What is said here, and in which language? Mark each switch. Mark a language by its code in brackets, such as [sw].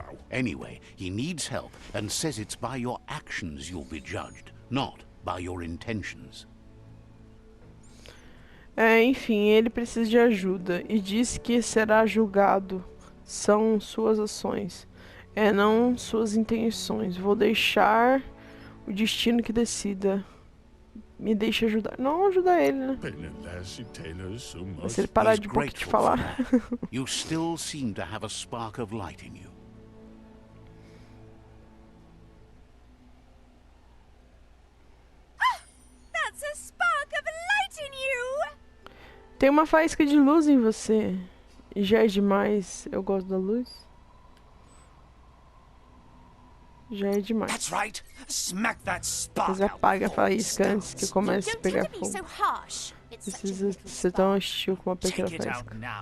[en] Anyway, he needs help and says it's by your actions you'll be judged, not by your intentions. [pt] Enfim, ele precisa de ajuda e diz que será julgado. São suas ações, não suas intenções. Vou deixar o destino que decida. Me deixa ajudar. Não ajudar ele, né? Mas se ele parar de pouco de falar. [en] You still seem to have a spark of light in you. That's a spark of light in you. [pt] Tem uma faísca de luz em você. E já é demais. Eu gosto da luz. Já é demais. [en] That's right. Smack that spark. [pt] Mas apaga a faísca antes que eu comece a pegar fogo. Precisa ser tão hostil com uma pequena faísca.